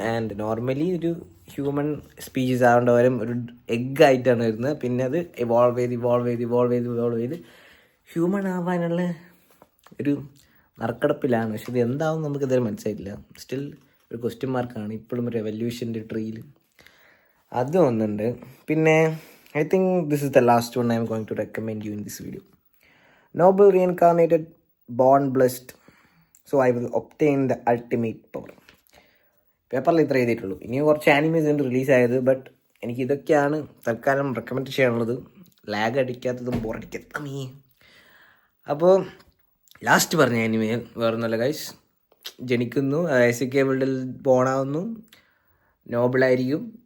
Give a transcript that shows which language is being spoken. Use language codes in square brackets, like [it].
[ml] And normally ഒരു human species ആവേണ്ടവരും ഒരു egg ആയിട്ടാണ് വരുന്നത്. പിന്നെ അത് ഇവോൾവ് ചെയ്ത് ഹ്യൂമൻ ആവാനുള്ള ഒരു നറുക്കെടുപ്പിലാണ്. പക്ഷെ ഇത് എന്താവും നമുക്ക് ഇതുവരെ മനസ്സിലായിട്ടില്ല. സ്റ്റിൽ ഒരു ക്വസ്റ്റ്യൻ മാർക്കാണ് ഇപ്പോഴും ഒരു റെവല്യൂഷൻ്റെ ട്രീയിൽ. അതും ഒന്നുണ്ട്. പിന്നെ [en] I think this is the last one I am going to recommend you in this video. Noble reincarnated, born blessed, so I will obtain the ultimate power. [ml] പേപ്പറിൽ ഇത്ര എഴുതിയിട്ടുള്ളൂ. ഇനി കുറച്ച് ആനിമേസ് ഉണ്ട് റിലീസായത്. ബട്ട് എനിക്ക് ഇതൊക്കെയാണ് തൽക്കാലം റെക്കമെൻഡ് ചെയ്യാനുള്ളത്. ലാഗ് അടിക്കാത്തതും ബോറടിക്കാത്തതും. അപ്പോൾ ലാസ്റ്റ് പറഞ്ഞ ആനിമേ വേറൊന്നുമല്ല ഗൈസ്. ജനിക്കുന്നു, SIK വേൾഡിൽ ബോണാവുന്നു, നോബിളായിരിക്കും.